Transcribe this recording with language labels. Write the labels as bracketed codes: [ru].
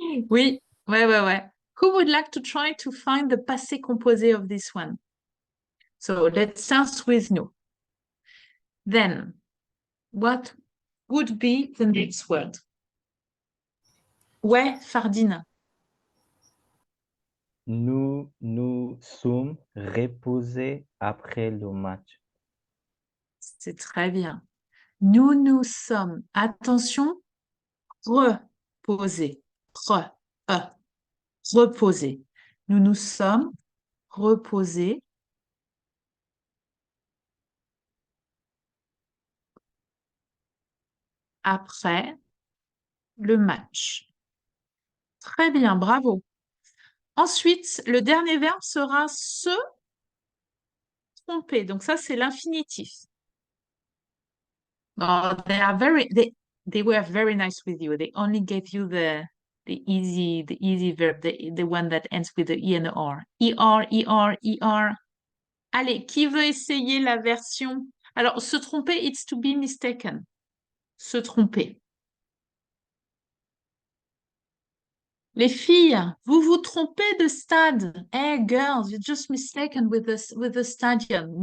[fr] Oui, ouais. [en] Who would like to try to find the passé composé of this one? So let's start with no. Then, what would be the next word? [fr] Ouais, Fardine. Nous nous sommes reposés après le match. C'est très bien. Nous nous sommes, attention, reposés. Reposés. Nous nous sommes reposés après le match. Très bien, bravo. Ensuite, le dernier verbe sera se tromper. Donc ça, c'est l'infinitif. [en] Oh, they were very nice with you. They only gave you the easy verb, the one that ends with the E and the R. ER. [fr] Allez, qui veut essayer la version? Alors, se tromper, [en] it's to be mistaken. [fr] Se tromper. Les filles, vous vous trompez de stade. [en] Hey, girls, you're just mistaken with the stadium.